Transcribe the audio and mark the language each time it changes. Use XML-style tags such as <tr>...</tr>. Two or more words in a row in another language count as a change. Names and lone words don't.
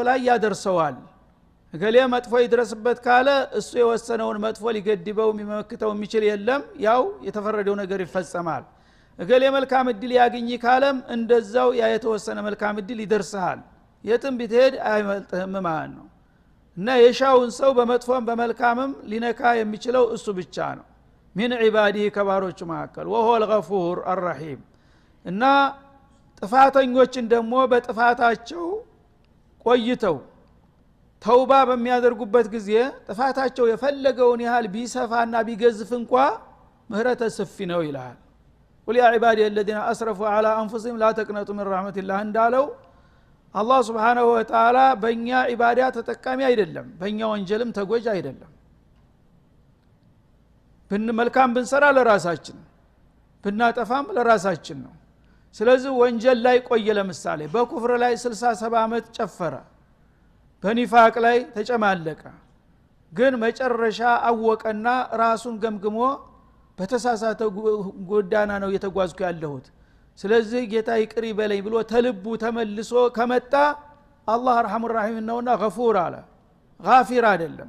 <am>ላይ ያደርሰዋል እገሌ መጥፎ ይድረስበት ካለ እሱ የወሰነውን መጥፎ ሊገድበው የሚመክተው የሚችል የለም ያው የተፈረደው ነገር ይፈጸማል እገሌ መልካም እድል ያገኝ ካለም እንደዛው ያ የተወሰነ መልካም እድል ይደርሳል የትም ቢትሄድ አይመልጥህም ማለት ነው እና የሻውን ሰው በመጥፎም በመልካምም ሊነካ የሚችለው እሱ ብቻ ነው</am> <ar>من عباده</ar> <am>ከባሮቹ መካከል</am> <ar>وهو الغفور الرحيم</ar> <am>እና ጥፋተኞችን ደግሞ በጥፋታቸው ቆይተው ተውባ በሚያደርጉበት ጊዜ ጥፋታቸው የፈለገውን ያህል ቢሰፋና ቢገዝፍ እንኳ ምህረተ ሰፊ ነው ይላል</am> <ar>قل يا عبادي الذين اسرفوا على انفسهم لا تقنطوا من رحمة الله</ar> <am>እንዳለው አላህ</am> <ar>سبحانه وتعالى</ar> <am>በእኛ ኢባዳ ተጠቃሚ አይደለም በእኛ ወንጀልም ተጎጅ አይደለም መልካም ብንሰራ ለራሳችን ብናጠፋም ለራሳችን ነው ስለዚህ ወንጀል ላይ ቆየ ለምሳሌ በኩፍር ላይ 67 አመት ጨፈረ በኒፋቅ ላይ ተጨማለቀ ግን መጨረሻ አወቀና ራሱን ገምግሞ በተሳሳተ ጎዳና ነው የተጓዝኩ ያለሁት ስለዚህ ጌታ ይቅር ይበለኝ ብሎ ተልቡ ተመልሶ ከመጣ አላህ</am> <ar>أرحم الرحيم</ar> <am>ነውና ገፉር አለ ጋፊር አይደለም</am>